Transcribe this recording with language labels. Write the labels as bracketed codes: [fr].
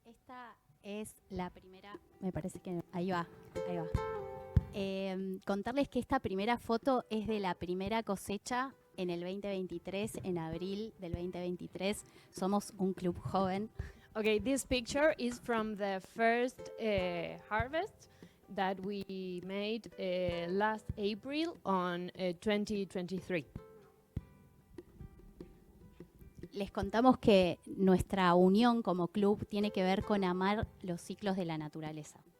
[es] Esta es la primera, me parece que ahí va. Contarles que esta primera foto es de la primera cosecha en el 2023, en abril del 2023. Somos un club joven. [en] Okay, this picture is from the first harvest that we made last April on 2023. [es] Les contamos que nuestra unión como club tiene que ver con amar los ciclos de la naturaleza.